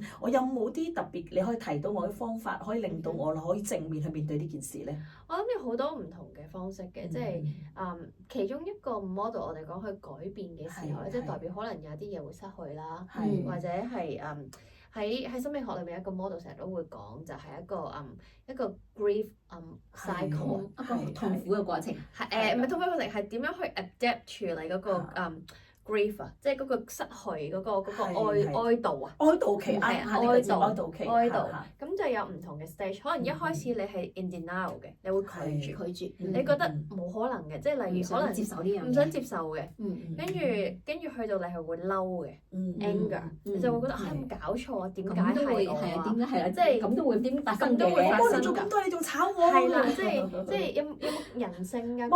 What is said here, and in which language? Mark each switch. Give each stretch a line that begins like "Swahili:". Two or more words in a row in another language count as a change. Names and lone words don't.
Cantonese: 我有冇啲特別你可以提到我嘅方法，可以令到我可以正面去面對呢件事咧？我諗有好多唔同嘅方式嘅，即係其中一個 model 我哋講去改變嘅時候咧，即係代表可能有啲嘢會失去啦，或者係喺心理學裏面一個 model 成日都會講，就係一個
English: grief cycle，
Cantonese: 一個痛苦嘅過程。唔係痛苦嘅過程，係點樣去 adapt 處理嗰個grief 啊，即係嗰個失去嗰個哀悼啊，哀悼期係哀悼，咁就有唔同嘅 stage。可能一開始你係
English: in denial
Cantonese: 嘅，你會拒絕，你覺得冇可能嘅，即係例如可能接受呢樣嘢，唔想接受嘅，跟住去到你係會嬲嘅 anger，你就會覺得有冇搞錯啊？點解係我啊？點解係啊？即係咁都會點發生嘅？都會發生㗎。你做咁多，你仲炒我？係啦，即係有冇人性㗎？